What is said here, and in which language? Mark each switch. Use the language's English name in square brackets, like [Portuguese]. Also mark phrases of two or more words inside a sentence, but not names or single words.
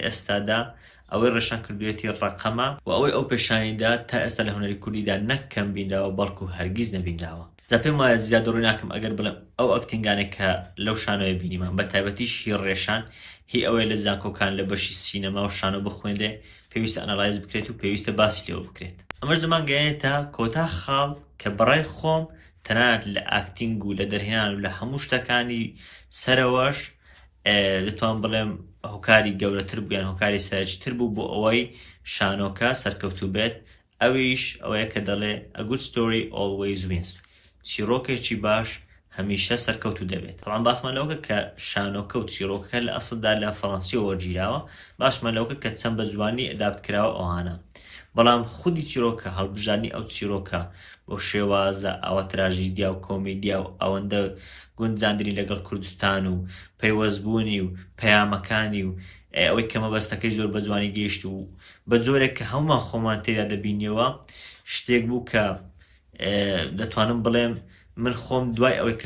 [Central Kurdish] ئێستادا ئەوەی ڕێشان کردوێتی ڕقەمە و ئەوەی ئەو پێشانیدا تا ئێستا لە هونەری کوردیدا نەکەم بینراوە بەڵکو هەرگیز نەبینراوە جا پێم وایە زیادە ڕووی ناکەم ئەگەر بڵێم ئەو ئەکتینگانێک کە لەو شانۆیە بینیمان بە تایبەتیش هی ڕێشان هی ئەوەی لە زانکۆکان لە بەشی سینەما و شانۆ بخوێندێ پێویستە ئەناڵایز بکرێت و پێویستە باسی لێوە بکرێت ئەمەش دەمانگەیانێتە کۆتا خاڵ کە بەڕای خۆم تەنانەت لە ئاکتینگ و لە دەرهێنان و لە هەموو شتەکانی سەرەوەش دەتوان بڵێم هۆکاری گەورەتر بوو یان هۆکاری سەرنجتر بوو بۆ ئەوەی شانۆکە سەرکەوتوو بێت ئەویش ئەوەیە کە دەڵێ [English] a good story always wins [Central Kurdish] چیرۆکێکی باش هەمیشە سەرکەوتوو دەبێت طبعاً باسمان لەوەکە کە شانۆکە و چیرۆکەکە لە ئەسڵدا لە فەڕەنسیەوە وەرگیراوە باشمان لەوەکە کە چەند بە جوانی ئەدابت کراوە ئەوانە بەڵام خودی چیرۆکە هەڵبژارنی ئەو چیرۆکە بۆ شێوازە ئەوە تراژیدیا و کۆمیدیا و ئەوەندە گونجاندنی لەگەڵ کوردستان و پەیوەستبوونی و پەیامەکانی و ئەوەی کە مەبەستەکەی زۆر بە جوانی گەیشت و بە جۆرێک کە هەمومان خۆمان تێدا دەبینیەوە شتێک بوو کە دەتوانم بڵێم من خۆم دوای ئەوەی کە